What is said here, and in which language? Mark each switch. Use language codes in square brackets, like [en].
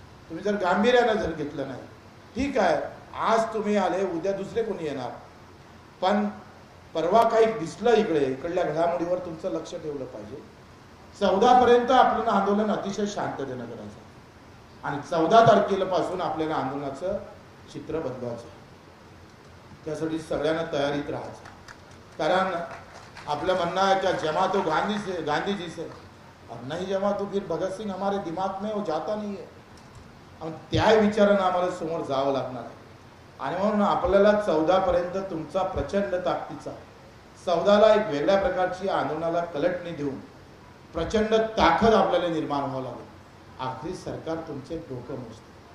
[mr] तुम्ही जर गांभीर्यानं जर घेतलं नाही, ठीक आहे, आज तुम्ही आले, उद्या दुसरे कोणी येणार, पण परवा काही दिसलं इकडल्या घडामोडीवर तुमचं लक्ष ठेवलं पाहिजे. 14 पर्यंत आपलं आंदोलन अतिशय शांततेनं करायचं आणि 14 तारखेपासून आपल्याला आंदोलनाचं चित्र बदलवायचं. त्यासाठी सगळ्यांना तयारीत राहायचं. कारण आपलं म्हणणं आहे कि [hi] जमा तो गांधी जी से और नहीं जमा तो फिर भगत सिंह हमारे दिमाग में वो जाता नहीं है. [mr] आणि त्या विचारानं आम्हाला समोर जावं लागणार आहे. आणि म्हणून आपल्याला 14 पर्यंत तुमचा प्रचंड ताकदीचा, 14ला एक वेगळ्या प्रकारची आंदोलनाला कलटणी देऊन प्रचंड ताकद आपल्याला निर्माण व्हावं लागेल. आखरी सरकार तुमचे डोकं मोजते.